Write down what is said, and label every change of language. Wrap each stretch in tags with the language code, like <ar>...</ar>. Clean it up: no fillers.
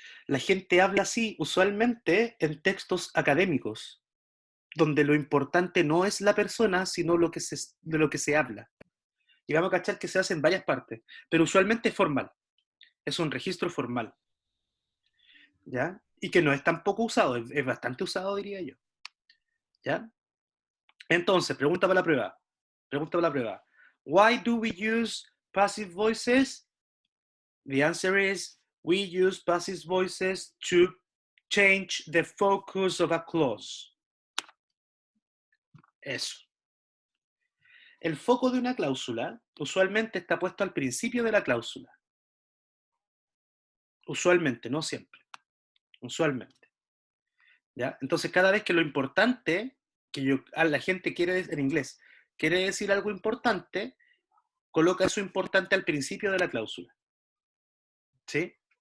<es>La gente habla así usualmente en textos académicos, donde lo importante no es la persona, sino de lo que se habla. Y vamos a cachar que se hace en varias partes, pero usualmente es formal. Es un registro formal. ¿Ya? Y que no es tan poco usado, es bastante usado, diría yo. ¿Ya? Entonces, pregunta para la prueba. Pregunta para la prueba.</es> <en>Why do we use passive voices? The answer is, we use passive voices to change the focus of a clause.</en> <es>Eso. El foco de una cláusula usualmente está puesto al principio de la cláusula. Usualmente, no siempre. Usualmente. ¿Ya? Entonces, cada vez que lo importante, la gente quiere, en inglés, quiere decir algo importante, coloca eso importante al principio de la cláusula. ¿Sí?</es>